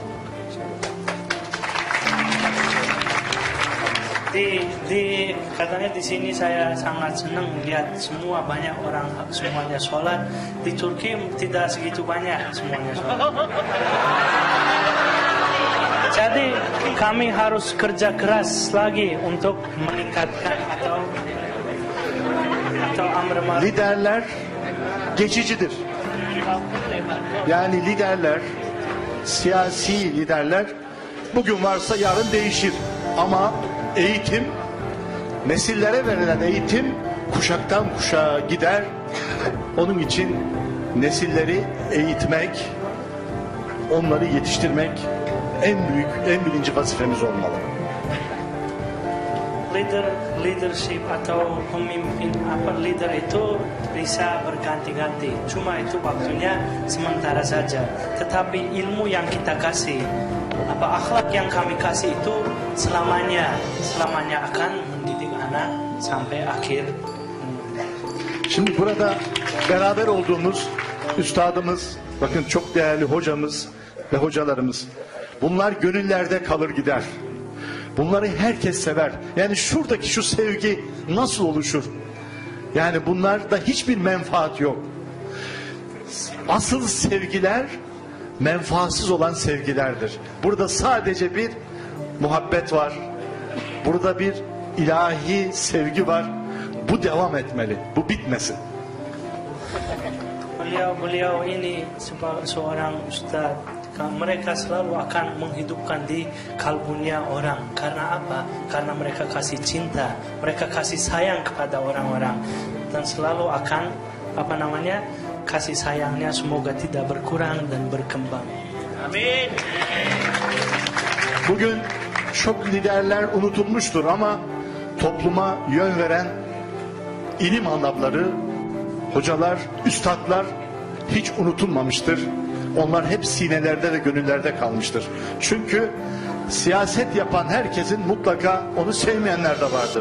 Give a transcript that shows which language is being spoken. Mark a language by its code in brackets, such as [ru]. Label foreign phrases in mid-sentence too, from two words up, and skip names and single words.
[id] Katanya di sini saya sangat senang lihat banyak orang semuanya sholat. Di Turki tidak segitu banyak semuanya sholat. Jadi kami harus kerja keras lagi untuk meningkatkan atau [ar] أمر معروف. [tr] Liderler geçicidir. Yani liderler, siyasi liderler bugün varsa yarın değişir. Ama eğitim, nesillere verilen eğitim kuşaktan kuşağa gider. Onun için nesilleri eğitmek, onları yetiştirmek en birinci vazifemiz olmalı. [id] Leadership atau pemimpin leader itu bisa berganti-ganti. Cuma itu waktunya sementara saja. Tetapi ilmu yang kita kasih, akhlak yang kami kasih itu selamanya akan mendidik anak sampai akhir. [tr] Şimdi burada beraber olduğumuz üstadımız, bakın çok değerli hocamız ve hocalarımız. Bunlar gönüllerde kalır gider. Bunları herkes sever. Yani şuradaki şu sevgi nasıl oluşur? Yani bunlarda hiçbir menfaat yok. Asıl sevgiler menfaatsız olan sevgilerdir. Burada sadece bir muhabbet var. Burada bir ilahi sevgi var. Bu devam etmeli. Bu bitmesin. [id] Beliau ini seorang ustaz. Mereka selalu akan menghidupkan di kalbunya orang. Karena apa? Karena mereka kasih cinta, mereka kasih sayang kepada orang-orang, dan selalu akan kasih sayangnya semoga tidak berkurang dan berkembang. Amin. [tr] Bugün çok liderler unutulmuştur ama topluma yön veren ilim adamları, hocalar, üstadlar hiç unutulmamıştır. Onlar hep sinelerde ve gönüllerde kalmıştır. Çünkü siyaset yapan herkesin mutlaka onu sevmeyenler de vardır.